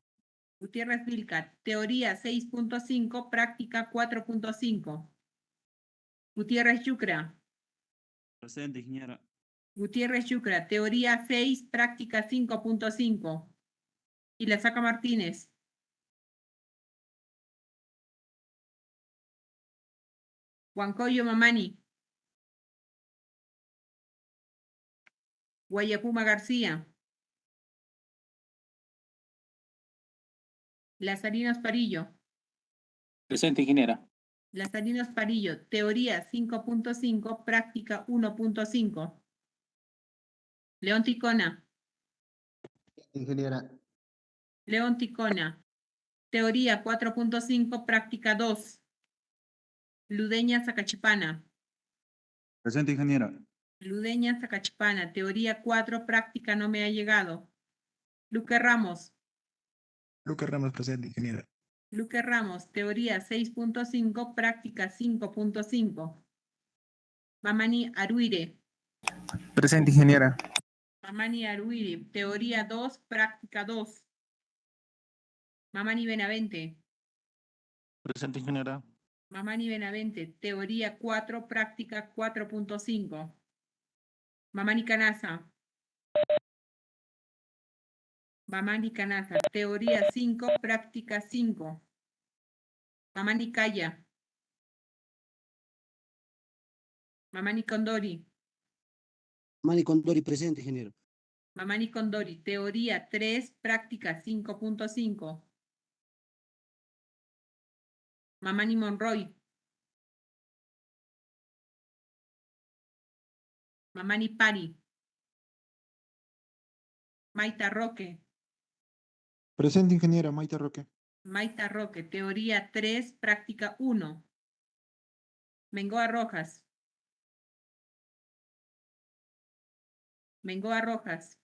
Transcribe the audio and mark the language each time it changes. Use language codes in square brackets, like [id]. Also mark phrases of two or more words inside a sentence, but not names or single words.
[es] Gutiérrez Vilca, teoría 6.5, práctica 4.5. Gutiérrez Yucra, Presente, ingeniera. Gutiérrez Yucra, teoría 6, práctica 5.5. Y la saca Martínez. Huancoyo Mamani. Guayapuma García. Lazarinos Parillo. Presente, ingeniera. Lazarinos Parillo, teoría 5.5, práctica 1.5. León Ticona. Ingeniera. León Ticona, teoría 4.5, práctica 2. Ludeña Zacachipana. Presente, ingeniera. Ludeña Zacachipana, teoría 4, práctica no me ha llegado. Luque Ramos. Lucas Ramos, presente, ingeniera. Luque Ramos, teoría 6.5, práctica 5.5. Mamani Aruire. Presente, ingeniera. Mamani Aruire, teoría 2, práctica 2. Mamani Benavente. Presente, ingeniera. Mamani Benavente, teoría 4, práctica 4.5. Mamani Canasa. Mamani Canasa, teoría 5, práctica 5. Mamani Calla. Mamani Condori. Mani Condori, presente, ingeniero. Mamani Condori, teoría 3, práctica 5.5. Mamani Monroy. Mamani Pari. Maita Roque. Presente, ingeniera. Maite Roque. Maita Roque, teoría 3, práctica 1. Mengoa Rojas. Mengoa Rojas.